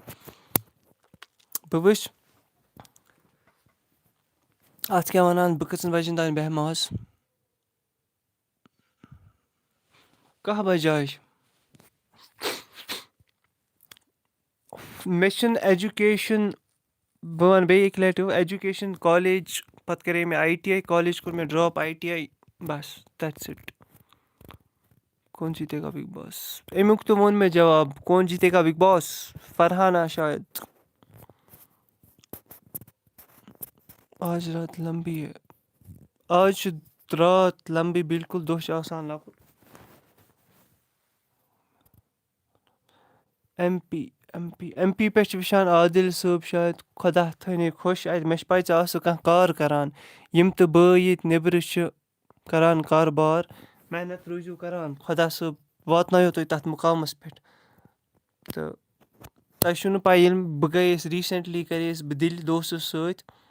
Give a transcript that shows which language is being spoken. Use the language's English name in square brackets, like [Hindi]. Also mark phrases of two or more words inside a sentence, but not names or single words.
[Kashmiri] بہٕ وٕچھِ اَتھ کیٛاہ وَنان بہٕ کٔژَن بَجَن تانۍ بیٚہمہٕ آز کَہہ بَجے مےٚ چھِنہٕ ایجوکیشَن بہٕ وَنہٕ بیٚیہِ اَکہِ لَٹہِ ایجوکیشَن کالیج پَتہٕ کَرے مےٚ آی ٹی آی کالیج کوٚر مےٚ ڈرٛاپ آی ٹی آی بَس دیٹٕس اِٹ [Urdu] کون جیتے گا [Kashmiri] بِگ باس اَمیُک تہِ ووٚن مےٚ جواب [Urdu] کون جیتے گا [Kashmiri] بِگ باس فرحانا شاید [Urdu] آز رات لمبی ہے [Kashmiri] آز چھُ رات لمبی بِلکُل دۄہ چھُ آسان لۄکُٹ ایم پی پٮ۪ٹھ چھِ وٕچھان عادِل صٲب شاید خۄدا تھٲینَے خۄش اَتہِ مےٚ چھِ پَے ژٕ آسہٕ کانٛہہ کار کَران یِم تہِ بٲے ییٚتہِ نیٚبرٕ چھِ کَران کاربار محنت روٗزِو کَران خۄدا صٲب واتنایو تُہۍ تَتھ مُقامَس پٮ۪ٹھ تہٕ تۄہہِ چھُو نہٕ پَے ییٚلہِ بہٕ گٔیَس ریٖسٮ۪نٛٹلی کَرییَس بہٕ دِلہِ دوستَس سۭتۍ